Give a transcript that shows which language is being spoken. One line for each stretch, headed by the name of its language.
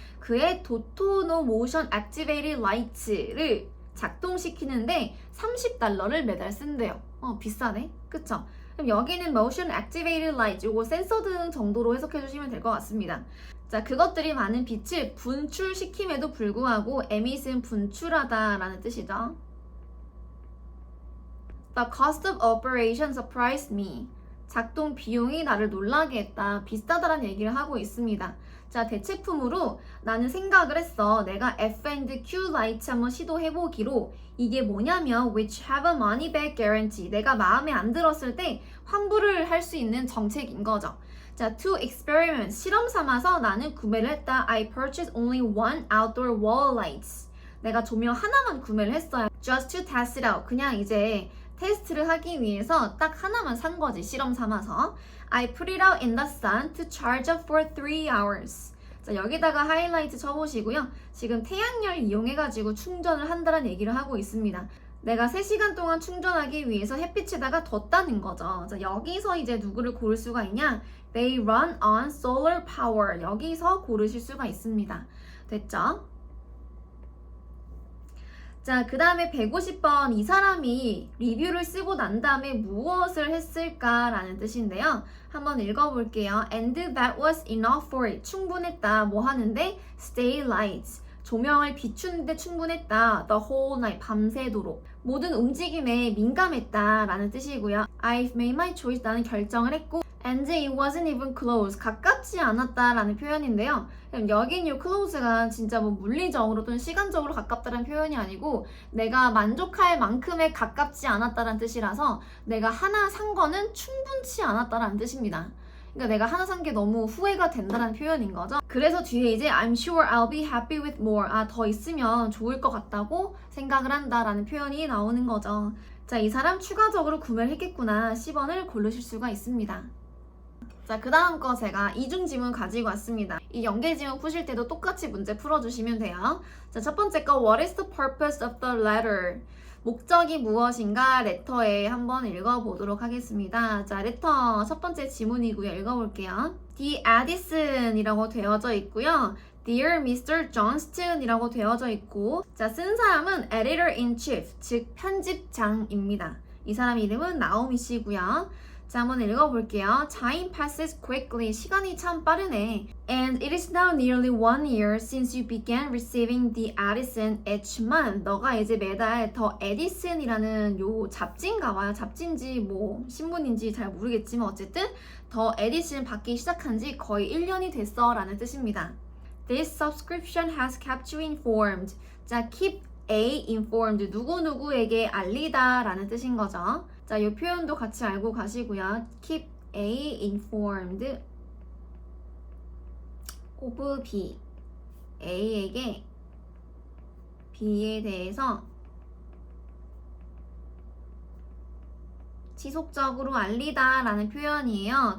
Korean: 그의 도토노 모션 액티베이티드 라이트를 작동시키는데 $30를 매달 쓴대요. 비싸네. 그쵸? 그럼 여기는
English: motion activated light,
Korean: 요거 센서 등 정도로 해석해 주시면 될 것 같습니다. 자, 그것들이 많은 빛을 분출시킴에도 불구하고 emit은 분출하다라는 뜻이죠.
English: The cost of operation surprised me.
Korean: 작동 비용이 나를 놀라게 했다. 비싸다라는 얘기를 하고 있습니다. 자, 대체품으로 나는 생각을 했어. 내가 F&Q 라이트 한번 시도해보기로 이게 뭐냐면
English: which have a money back guarantee.
Korean: 내가 마음에 안 들었을 때 환불을 할 수 있는 정책인 거죠.
English: 자, to experiment.
Korean: 실험 삼아서 나는 구매를 했다.
English: I purchased only one outdoor wall lights.
Korean: 내가 조명 하나만 구매를 했어요.
English: Just to test it out.
Korean: 그냥 이제 테스트를 하기 위해서 딱 하나만 산 거지, 실험 삼아서.
English: I put it out in the sun to charge up for 3 hours.
Korean: 자, 여기다가 하이라이트 쳐보시고요. 지금 태양열 이용해가지고 충전을 한다는 얘기를 하고 있습니다. 내가 3시간 동안 충전하기 위해서 햇빛에다가 뒀다는 거죠. 자, 여기서 이제 누구를 고를 수가 있냐?
English: They run on solar power.
Korean: 여기서 고르실 수가 있습니다. 됐죠? 자, 그 다음에 150번, 이 사람이 리뷰를 쓰고 난 다음에 무엇을 했을까라는 뜻인데요. 한번 읽어볼게요.
English: And that was enough for it.
Korean: 충분했다. 뭐 하는데?
English: Stay light.
Korean: 조명을 비추는데 충분했다.
English: The whole night.
Korean: 밤새도록. 모든 움직임에 민감했다라는 뜻이고요.
English: I've made my choice.
Korean: 나는 결정을 했고.
English: And it wasn't even close.
Korean: 가깝지 않았다라는 표현인데요. 여긴 이 close가 진짜 뭐 물리적으로 또는 시간적으로 가깝다는 표현이 아니고 내가 만족할 만큼의 가깝지 않았다는 뜻이라서 내가 하나 산 거는 충분치 않았다라는 뜻입니다. 그러니까 내가 하나 산 게 너무 후회가 된다는 표현인 거죠. 그래서 뒤에 이제
English: I'm sure I'll be happy with more.
Korean: 더 있으면 좋을 것 같다고 생각을 한다라는 표현이 나오는 거죠. 자, 이 사람 추가적으로 구매를 했겠구나. 10번을 고르실 수가 있습니다. 자, 그 다음 거 제가 이중 지문 가지고 왔습니다. 이 연계 지문 푸실 때도 똑같이 문제 풀어주시면 돼요. 자, 첫 번째 거
English: What is the purpose of the letter?
Korean: 목적이 무엇인가? 레터에 한번 읽어보도록 하겠습니다. 자, 레터 첫 번째 지문이고요. 읽어볼게요. The Edison이라고 되어져 있고요.
English: Dear Mr.
Korean: Johnston 이라고 되어져 있고, 자, 쓴 사람은 Editor-in-Chief, 즉 편집장입니다. 이 사람 이름은 나오미 씨고요. 자, 한번 읽어볼게요.
English: Time passes quickly.
Korean: 시간이 참 빠르네.
English: And it is now nearly 1 year since you began receiving the Edison each month.
Korean: 너가 이제 매달 더 에디슨이라는 요 잡지인가 봐요. 잡지인지 뭐 신문인지 잘 모르겠지만 어쨌든 더 에디슨 받기 시작한 지 거의 1년이 됐어 라는 뜻입니다.
English: This subscription has kept you informed. 자, keep A informed.
Korean: 누구누구에게 알리다 라는 뜻인 거죠. 자, 이 표현도 같이 알고 가시고요.
English: Keep A informed of B.
Korean: A에게 B에 대해서 지속적으로 알리다 라는 표현이에요.